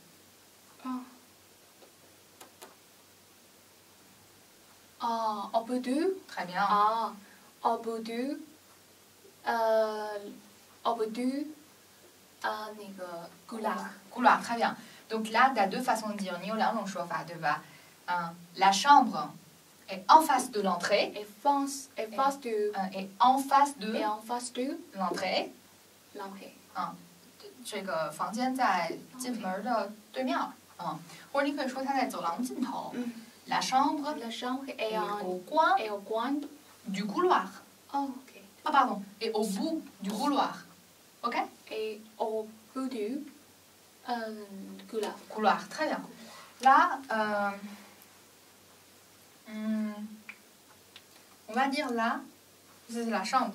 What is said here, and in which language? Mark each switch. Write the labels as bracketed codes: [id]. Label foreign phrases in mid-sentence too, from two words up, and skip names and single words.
[fr] Au bout de. Très bien. Au bout de. Au bout de. [zh] 那个 couloir. [fr] Couloir, très bien. Donc là, tu as deux façons de dire. [zh] 你有两种说法，对吧？ [fr] la chambre est en face de l'entrée. Et face de. Et en face de Et en face de l'entrée. l'entrée. [zh] 这个房间在进门的对面。或者你可以说它在走廊尽头。 [fr] La chambre La chambre est est au coin au coin. du couloir. Oh, ok. Ah, pardon. Et au bout du couloir. OK? Et au bout du couloir. Couloir, très bien. Là, on va dire là, c'est la chambre.